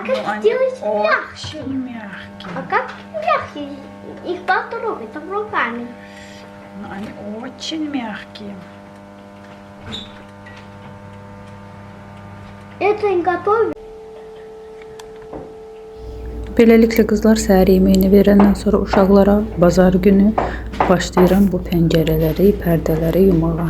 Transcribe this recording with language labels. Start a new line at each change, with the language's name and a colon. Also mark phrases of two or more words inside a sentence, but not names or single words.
Russian: Как сделать мягче? Очень мягкие. А как мягкие? Их потрогать там руками. Но они очень мягкие. Это не готовить.
Azerbaijani: Beləliklə qızlar səhər yeməyini verəndən sonra uşaqlara bazar günü başlayıram bu pəncərələri, pərdələri yumağa.